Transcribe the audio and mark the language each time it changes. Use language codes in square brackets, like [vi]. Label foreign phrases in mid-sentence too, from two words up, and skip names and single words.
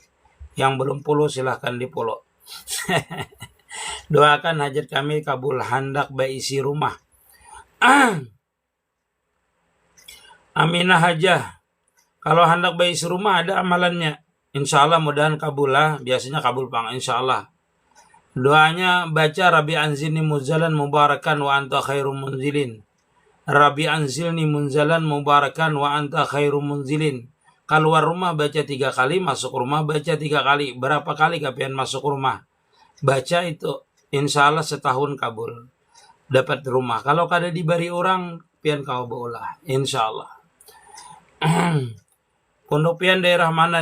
[id] Yang belum follow silahkan di follow. Doakan hajat kami kabul, hendak isi rumah. [bjn] Aminah aja. Kalau hendak isi rumah ada amalannya. [ar] إن شاء الله [bjn] mudahan kabul lah. Biasanya kabul pang. [ar] إن شاء الله. [bjn] Doanya baca [ar] رب أنزلني منزلا مباركا وأنت خير المنزلين. رب أنزلني منزلا مباركا وأنت خير المنزلين. [bjn] Keluar rumah baca 3 kali, masuk rumah baca 3 kali. Berapa kali kapian masuk rumah? Baca itu, [ar] إن شاء الله [bjn] setahun kabul. Dapat rumah. Kalau kada diberi orang, pian kau bola. [ar] إن شاء الله. [bjn] Pondok pian daerah mana?